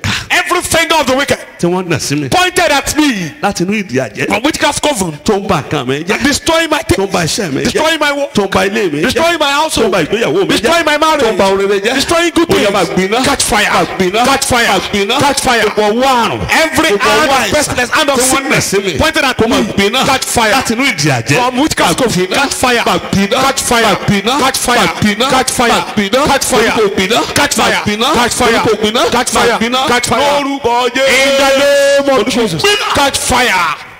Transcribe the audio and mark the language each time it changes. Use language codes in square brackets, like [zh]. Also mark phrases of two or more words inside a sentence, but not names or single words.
[en] Every finger of the wicked pointed at me from witchcraft coven, destroying my case, destroying my work, destroying my household, destroying my marriage, destroying good things. Catch fire! Catch fire! Catch fire! Every hand of pestilence, hand of sickness pointed at me. Catch fire! From witchcraft coven. Catch fire! Catch fire! Catch fire! Catch fire! Catch fire! Catch fire! Catch fire! Catch fire! Catch fire! In the name of Jesus, catch fire.